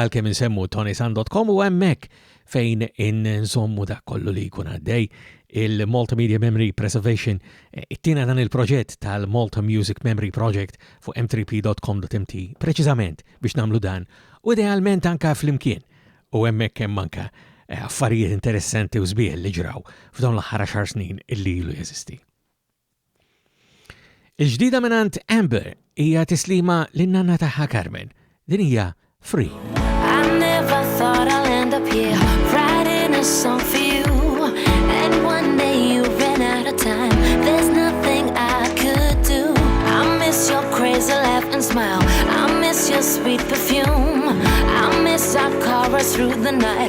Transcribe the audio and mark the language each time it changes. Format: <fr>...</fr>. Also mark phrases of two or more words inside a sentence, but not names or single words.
<mt>l-kem insemmu ToniSant.com u hemmhekk fejn insommu dak kollu li jkun għaddej il-Malta Media Memory Preservation ittina dan il-proġett tal-Malta Music Memory Project fuq m3p.com.mt preċiżament biex namlu dan u idealment anka fl-imkien u hemmhekk hemm anka affarijiet interessanti u żbieħ li ġraw f'dawn l-aħħar 10 snin illi ilu jeżisti. Il-ġdida minant Amber hija tislima lin-nanna tagħha Carmen. Din hija Free.</mt> <en>I never thought I'll end up here writing a song for you. And one day you ran out of time. There's nothing I could do. I miss your crazy laugh and smile. I miss your sweet perfume. I miss our chorus through the night.</en>